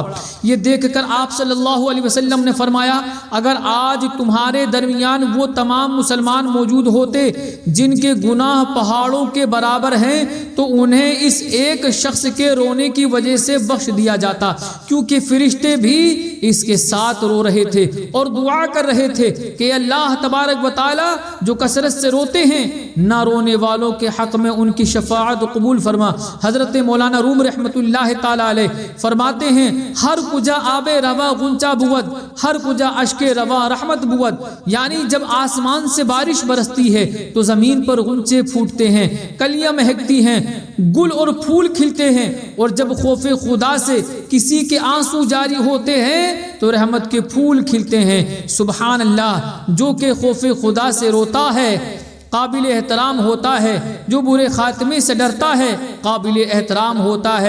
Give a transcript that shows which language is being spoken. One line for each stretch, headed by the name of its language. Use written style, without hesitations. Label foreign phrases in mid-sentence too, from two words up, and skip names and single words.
Urdu: یہ دیکھ کر آپ
Arabic: صلی اللہ علیہ وسلم
Urdu: نے فرمایا اگر آج تمہارے درمیان وہ تمام مسلمان موجود ہوتے جن کے گناہ پہاڑوں کے برابر ہیں تو انہیں اس ایک شخص کے رونے کی وجہ سے بخش دیا جاتا، کیونکہ فرشتے بھی اس کے ساتھ رو رہے تھے اور دعا کر رہے تھے کہ
Arabic: اللہ تبارک و تعالی
Urdu: جو کثرت سے روتے ہیں نہ رونے والوں کے حق میں ان کی شفاعت قبول فرما۔ حضرت مولانا روم
Arabic: رحمت اللہ تعالی علیہ
Urdu: فرماتے ہیں
Persian: ہر کجا آب روا غنچہ بود، ہر کجا اشک روا رحمت بود،
Urdu: یعنی جب آسمان سے بارش برستی ہے تو زمین پر غنچے پھوٹتے ہیں، کلیاں مہکتی ہیں، گل اور پھول کھلتے ہیں، اور جب خوف خدا سے کسی کے آنسو جاری ہوتے ہیں تو رحمت کے پھول کھلتے ہیں۔
Arabic: سبحان اللہ،
Urdu: جو کہ خوف خدا سے روتا ہے قابل احترام ہوتا ہے، جو برے خاتمے سے ڈرتا ہے قابل احترام ہوتا ہے۔